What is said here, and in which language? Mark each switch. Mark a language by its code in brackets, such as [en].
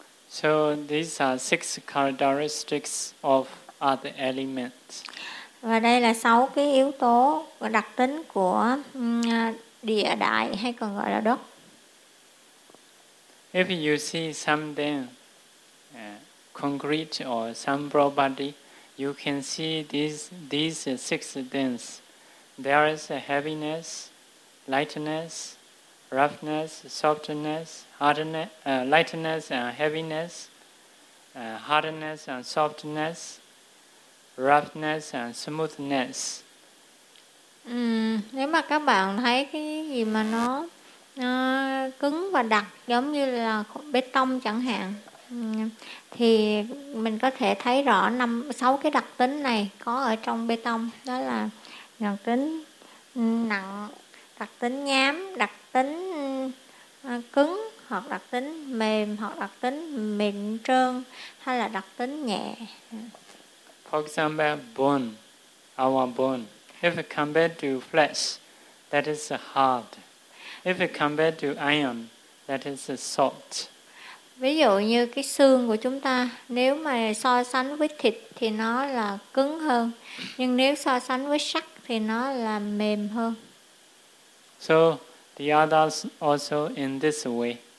[en] So these are six characteristics of other elements. [vi] Và đây là sáu cái yếu tố và đặc tính của địa đại, hay còn gọi là đất. [en] If you see something concrete or some property, you can see these six things. There is heaviness, lightness, roughness, softness, lightness and heaviness, hardness and softness, roughness and smoothness. [vi] Nếu mà các bạn thấy cái gì mà nó cứng và đặc giống như là bê tông chẳng hạn, thì mình có thể thấy rõ năm sáu cái đặc tính này có ở trong bê tông, đó là đặc tính nặng, đặc tính nhám, đặc tính cứng, hoặc đặc tính mềm, hoặc đặc tính mịn trơn, hay là đặc tính nhẹ. [en] For example, bone, our bone, if compared to flesh, that is hard. If compared to iron, that is soft. [vi] Ví dụ như cái xương của chúng ta, nếu mà so sánh với thịt thì nó là cứng hơn, nhưng nếu so sánh với sắt thì nó là mềm hơn. [en] So the others also in this way.